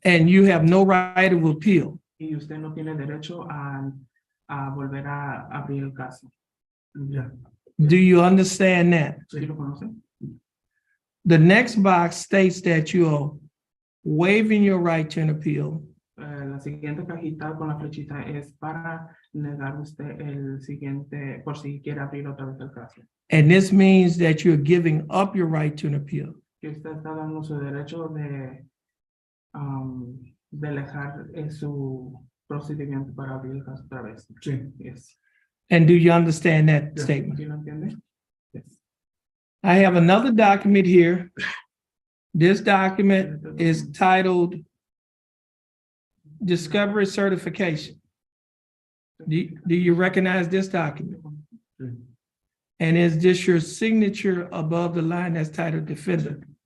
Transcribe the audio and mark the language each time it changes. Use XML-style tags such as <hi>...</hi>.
<en>And you have no right of appeal.</en> <es>Y usted no tiene derecho a volver a abrir el caso.</es> <en>Do you understand that?</en> <es>¿Sí lo conoce?</es> <en>The next box states that you are waiving your right to an appeal.</en> <es>La siguiente cajita con la flechita es para negar usted el siguiente, por si quiere abrir otra vez el caso.</es> <en>And this means that you're giving up your right to an appeal.</en> <es>Que usted está dando su derecho de dejar su procedimiento para abrir el caso otra vez. Sí.</es> <en>Yes. And do you understand that statement?</en> <es>¿Sí lo entiende?</es> <en>Yes. I have another document here. This document is titled Discovery Certification. Do you recognize this document? And is this your signature above the line that's titled Defendant?</en>